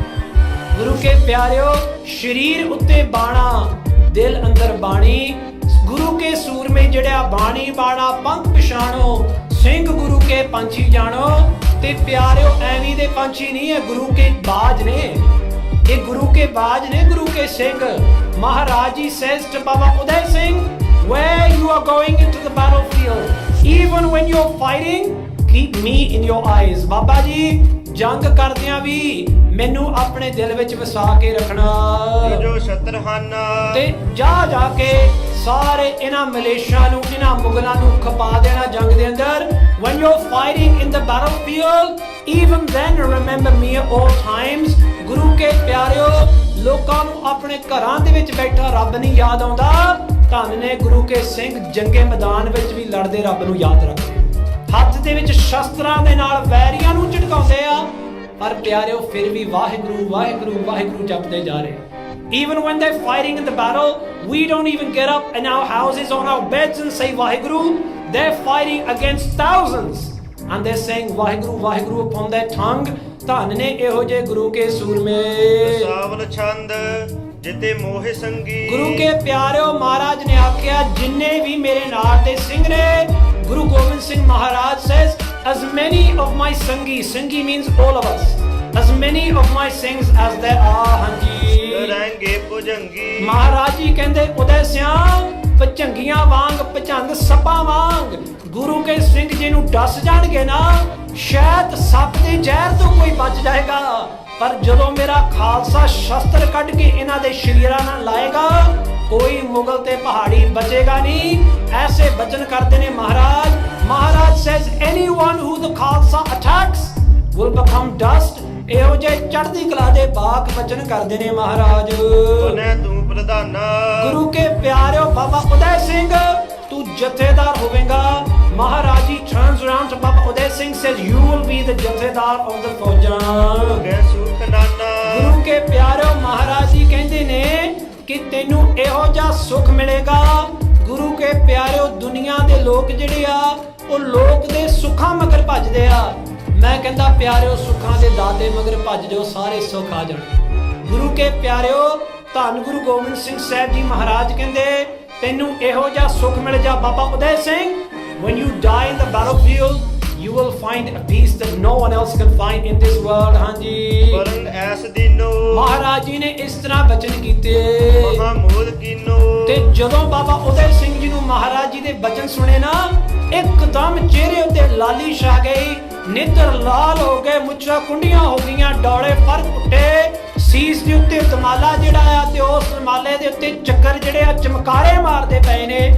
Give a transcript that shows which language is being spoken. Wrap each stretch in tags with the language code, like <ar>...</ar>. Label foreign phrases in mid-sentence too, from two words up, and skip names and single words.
<pa>ਗੁਰੂ ਕੇ ਪਿਆਰਿਓ, ਸ਼ਰੀਰ ਉੱਤੇ ਬਾਣਾ, ਦਿਲ ਅੰਦਰ ਬਾਣੀ। ਗੁਰੂ ਕੇ ਸੂਰਮੇ ਜਿਹੜਾ ਬਾਣੀ ਬਾਣਾ ਪੰਖ ਪਛਾਣੋ, ਸਿੰਘ ਗੁਰੂ ਕੇ ਪੰਛੀ ਜਾਣੋ। ਤੇ ਪਿਆਰਿਓ ਐਵੇਂ ਦੇ ਪੰਛੀ ਨਹੀਂ ਹੈ, ਗੁਰੂ ਕੇ ਬਾਜ ਨੇ। ਇਹ ਗੁਰੂ ਕੇ ਬਾਜ ਨੇ, ਗੁਰੂ ਕੇ ਸਿੰਘ।</pa> <en>ਮਹਾਰਾਜ ਜੀ says to Baba Udhay Singh, where you are going into the battlefield, even when you are fighting, keep me in your eyes।</en> <pa>ਬਾਬਾ ਜੀ ਜੰਗ ਕਰਦਿਆਂ ਵੀ ਮੈਨੂੰ ਆਪਣੇ ਦਿਲ ਵਿੱਚ ਵਸਾ ਕੇ ਰੱਖਣਾ। ਜੋ ਸ਼ਤਰ ਹਨ ਤੇ ਜਾ ਕੇ ਸਾਰੇ ਇਹਨਾਂ ਮਲੇਸ਼ੀਆਂ ਨੂੰ, ਇਹਨਾਂ ਮੁਗਲਾਂ ਨੂੰ ਖਪਾ ਦੇਣਾ ਜੰਗ ਦੇ ਅੰਦਰ।</pa> <en>when you're fighting in the battlefield, even then remember me at all times।</en> <pa>ਗੁਰੂ ਕੇ ਪਿਆਰਿਓ, ਲੋਕਾਂ ਨੂੰ ਆਪਣੇ ਘਰਾਂ ਦੇ ਵਿੱਚ ਬੈਠਾ ਰੱਬ ਨਹੀਂ ਯਾਦ ਆਉਂਦਾ। ਧੰਨ ਨੇ ਗੁਰੂ ਕੇ ਸਿੰਘ, ਜੰਗੇ ਮੈਦਾਨ ਵਿੱਚ ਵੀ ਲੜਦੇ ਰੱਬ ਨੂੰ ਯਾਦ ਰੱਖਦੇ। ਹੱਥ ਦੇ ਵਿੱਚ ਸ਼ਸਤਰਾਂ ਦੇ ਨਾਲ ਵੈਰੀਆਂ ਨੂੰ ਝਟਕਾਉਂਦੇ ਆ, ਪਰ ਪਿਆਰਿਓ ਫਿਰ ਵੀ ਵਾਹਿਗੁਰੂ ਵਾਹਿਗੁਰੂ ਵਾਹਿਗੁਰੂ ਜਪਦੇ ਜਾ ਰਹੇ।</pa> <en>Even when they're fighting in the battle, we don't even get up in our houses, on our beds and say Vaheguru. They're fighting against thousands and they're saying Vaheguru Vaheguru upon their tongue।</en> <pa>ਧੰਨ ਨੇ ਇਹੋ ਜਿਹੇ ਗੁਰੂ ਕੇ ਸੂਰਮੇ। ਸਾਵਲ ਛੰਦ ਜਿਤੇ ਮੋਹ ਸੰਗੀ। ਗੁਰੂ ਕੇ ਪਿਆਰਿਓ, ਮਹਾਰਾਜ ਨੇ ਆਖਿਆ ਜਿੰਨੇ ਵੀ ਮੇਰੇ ਨਾਲ ਦੇ ਸਿੰਘ ਨੇ,</pa> <en>ਗੁਰੂ ਗੋਬਿੰਦ ਸਿੰਘ ਮਹਾਰਾਜ says as many of my ਸੰਗੀ, ਸੰਗੀ means all of us, as many of my Singhs as there are। ਹਾਂਜੀ</en> <pa>ਰਹਿੰਗੇ ਭੁਜੰਗੀ। ਮਹਾਰਾਜ ਜੀ ਕਹਿੰਦੇ ਉਦੈ ਸਿਆਂ, ਭਜੰਗੀਆਂ ਵਾਂਗ, ਭਜੰਗ ਸੱਪਾਂ ਵਾਂਗ ਗੁਰੂ ਕੇ ਸਿੰਘ ਜੀ ਨੂੰ ਡਸ ਜਾਣਗੇ ਨਾ, ਸ਼ਾਇਦ ਸੱਪ ਦੇ ਜ਼ਹਿਰ ਤੋਂ ਕੋਈ ਬਚ ਜਾਏਗਾ। ਪਰ ਜਦੋਂ ਮੇਰਾ ਖਾਲਸਾ ਸ਼ਸਤਰ ਕੱਢ ਕੇ ਇਹਨਾਂ ਦੇ ਸ਼ਰੀਰਾਂ ਨਾਲ ਲਾਏਗਾ, ਕੋਈ ਮੁਗਲ ਤੇ ਪਹਾੜੀ ਬਚੇਗਾ ਨਹੀਂ। ਐਸੇ ਬਚਨ ਕਰਦੇ ਨੇ ਮਹਾਰਾਜ।</pa> <en>ਮਹਾਰਾਜ says anyone who the Khalsa attacks will become dust।</en> <pa>ਇਹੋ ਜਿਹੇ ਚੜ੍ਹਦੀ ਕਲਾ ਦੇ ਬਾਕ ਬਚਨ ਕਰਦੇ ਨੇ ਮਹਾਰਾਜ। ਬਨੈ ਤੂੰ ਪ੍ਰਧਾਨਾ। ਗੁਰੂ ਕੇ ਪਿਆਰਿਓ, ਬਾਬਾ ਉਦੈ ਸਿੰਘ ਤੂੰ ਜਥੇਦਾਰ ਹੋਵੇਂਗਾ।</pa> <en>ਮਹਾਰਾਜ ਜੀ turns around to Baba Udhay Singh says you will be the ਜਥੇਦਾਰ of the ਫੌਜਾਂ।</en> <pa>ਗੈ ਸੁਖ ਨਾਨਾ। ਗੁਰੂ ਕੇ ਪਿਆਰਿਓ, ਮਹਾਰਾਜ ਜੀ ਕਹਿੰਦੇ ਨੇ ਕਿ ਤੈਨੂੰ ਇਹੋ ਜਿਹਾ ਸੁਖ ਮਿਲੇਗਾ। ਗੁਰੂ ਕੇ ਪਿਆਰਿਓ, ਦੁਨੀਆ ਦੇ ਲੋਕ ਜਿਹੜੇ ਆ, ਉਹ ਲੋਕ ਦੇ ਸੁੱਖਾਂ ਮਗਰ ਭੱਜਦੇ ਆ। ਮੈਂ ਕਹਿੰਦਾ ਪਿਆਰਿਓ, ਸੁੱਖਾਂ ਦੇ ਦਾਤੇ ਮਗਰ ਭੱਜ ਜਾਓ, ਸਾਰੇ ਸੁੱਖ ਆ ਜਾਣਗੇ। ਗੁਰੂ ਕੇ ਪਿਆਰਿਓ, ਧੰਨ ਗੁਰੂ ਗੋਬਿੰਦ ਸਿੰਘ ਸਾਹਿਬ ਜੀ ਮਹਾਰਾਜ ਕਹਿੰਦੇ ਤੈਨੂੰ ਇਹੋ ਜਿਹਾ ਸੁਖ ਮਿਲ ਜਾ ਬਾਬਾ ਉਦੈ ਸਿੰਘ।</pa> <en>when you die in the battlefield, you will find a peace that no one else can find in this world।</en> <pa>ਹਾਂਜੀ ਪਰੰ ਐਸ ਦਿਨੋ। ਮਹਾਰਾਜ ਜੀ ਨੇ ਇਸ ਤਰ੍ਹਾਂ ਬਚਨ ਕੀਤੇ। ਮਹਾਮੋਦ ਕੀਨੋ। ਤੇ ਜਦੋਂ ਬਾਬਾ ਉਦੈ ਸਿੰਘ ਜੀ ਨੂੰ ਮਹਾਰਾਜ ਜੀ ਦੇ ਬਚਨ ਸੁਣੇ ਨਾ, ਇੱਕਦਮ ਚਿਹਰੇ ਉੱਤੇ ਲਾਲੀ ਛਾ ਗਈ, ਨੇਤਰ ਲਾਲ ਹੋ ਗਏ, ਮੁੱਛਾਂ ਕੁੰਡੀਆਂ ਹੋ ਗਈਆਂ, ਡੋਲੇ ਫਰਕ ਉੱਤੇ, ਸੀਸ ਦੇ ਉੱਤੇ ਦਮਾਲਾ ਜਿਹੜਾ ਆ ਤੇ ਉਸ ਦਮਾਲੇ ਦੇ ਉੱਤੇ ਚੱਕਰ ਜਿਹੜੇ ਆ ਚਮਕਾਰੇ ਮਾਰਦੇ ਪਏ ਨੇ।</pa>